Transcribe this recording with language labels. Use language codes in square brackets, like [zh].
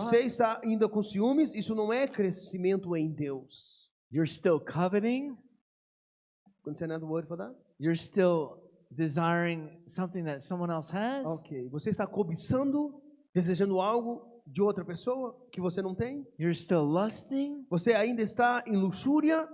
[pt] Você está ainda com ciúmes? Isso não é crescimento em Deus. [en] You're still coveting? Couldn't say another word for that? You're still desiring something that someone else has? Ok. [pt] Você está cobiçando, desejando algo de outra pessoa que você não tem? [en] You're still lusting? [pt] Você ainda está em luxúria?